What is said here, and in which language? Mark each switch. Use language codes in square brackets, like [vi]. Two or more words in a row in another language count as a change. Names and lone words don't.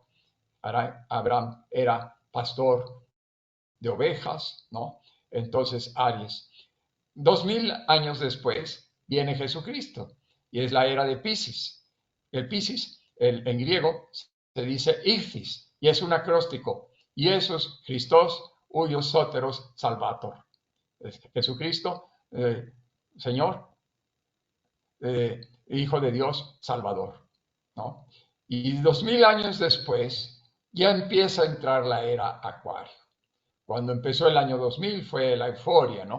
[es] Abraham era pastor de ovejas, ¿no? Entonces, Aries. 2000 años después viene Jesucristo y es la era de Piscis. El Piscis, en griego, se dice Ichthys y es un acróstico. Y eso es [el] Χριστός, υἱός, σωτήρος, salvator. [es] Jesucristo, Señor, Hijo de Dios, Salvador, ¿no? Y 2000 años después ya empieza a entrar la era Acuario. Cuando empezó el año 2000 fue la euforia, ¿no?